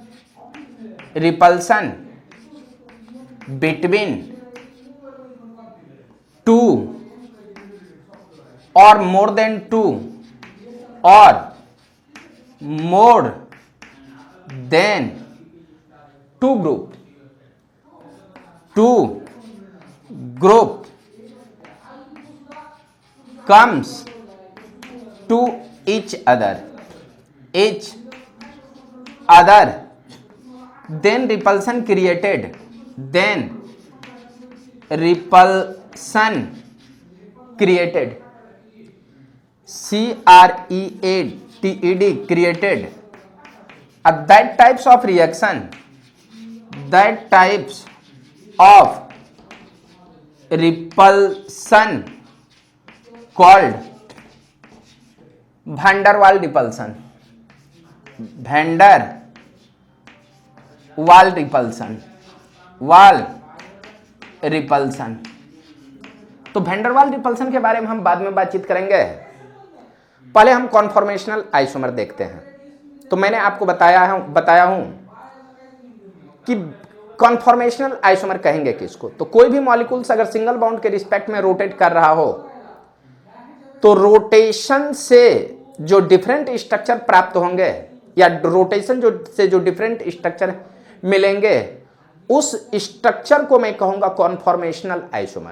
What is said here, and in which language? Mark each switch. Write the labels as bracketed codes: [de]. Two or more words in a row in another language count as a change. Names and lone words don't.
[en] between two or more than two or more than two ग्रुप comes to each other then repulsion created, created created that types of reaction, that types of repulsion called van der Waal repulsion, van der Waal repulsion। [hi] तो वैन डर वाल रिपल्सन के बारे में हम बाद में बातचीत करेंगे, पहले हम [en] conformational isomer [hi] देखते हैं। तो मैंने आपको बताया हूं कि [en] conformational isomer [hi] कहेंगे किसको, तो कोई भी मॉलिक्यूल्स अगर [en] single bond [hi] के रिस्पेक्ट में रोटेट कर रहा हो तो रोटेशन से जो [en] different structure [hi] प्राप्त होंगे या रोटेशन से जो [en] different structure [hi] मिलेंगे, उस स्ट्रक्चर को मैं कहूंगा [en] conformational isomer.